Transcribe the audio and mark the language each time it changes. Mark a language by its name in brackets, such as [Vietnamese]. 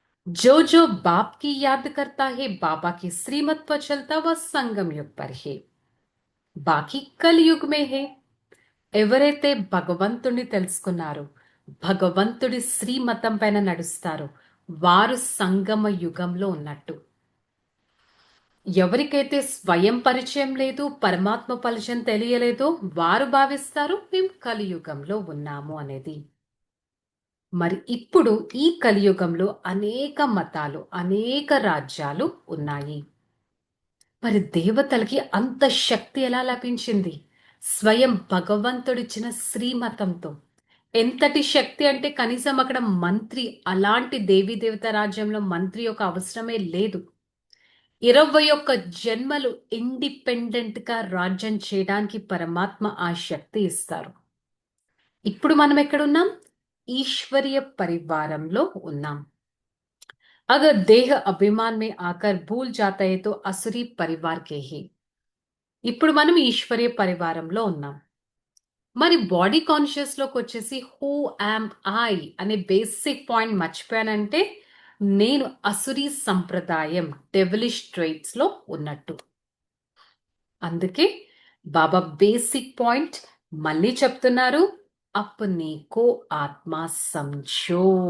[Hindi] जो जो बाप की याद करता है, बाबा की श्रीमत पर चलता, वह संगम युग पर है, बाकी కలియుగ్ మే హే. [Telugu] ఎవరైతే భగవంతుడిని తెలుసుకున్నారో, భగవంతుడి శ్రీమతం పైన నడుస్తారో వారు సంగమ యుగంలో ఉన్నట్టు. ఎవరికైతే స్వయం పరిచయం లేదు, పరమాత్మ పరిచయం తెలియలేదో వారు భావిస్తారు మేము కలియుగంలో ఉన్నాము అనేది. మరి ఇప్పుడు ఈ కలియుగంలో అనేక మతాలు, అనేక రాజ్యాలు ఉన్నాయి. మరి దేవతలకి అంత శక్తి ఎలా లభించింది? స్వయం భగవంతుడిచ్చిన శ్రీమతంతో. ఎంతటి శక్తి అంటే కనీసం అక్కడ మంత్రి, అలాంటి దేవీ దేవత రాజ్యంలో మంత్రి యొక్క అవసరమే లేదు. 21 జన్మలు ఇండిపెండెంట్ గా రాజ్యం చేయడానికి పరమాత్మ ఆ శక్తి ఇస్తారు. ఇప్పుడు మనం ఎక్కడున్నాం? ఈశ్వరీయ పరివారంలో ఉన్నాం. [Hindi] अगर देह अभिमान में आकर भूल जाता है तो असुरी परिवार के ही. [Telugu] ఇప్పుడు మనం ఈశ్వరీయ పరివారంలో ఉన్నాం. మరి బాడీ కాన్షియస్ లోకి వచ్చేసి [English] who am I [Telugu] అనే బేసిక్ పాయింట్ మర్చిపోయానంటే నేను అసురీ సంప్రదాయం [English] devilish traits [Telugu] లో ఉన్నట్టు. అందుకే బాబా బేసిక్ పాయింట్ మళ్ళీ చెప్తున్నారు, [Hindi] అప్నే కో ఆత్మ సంజో.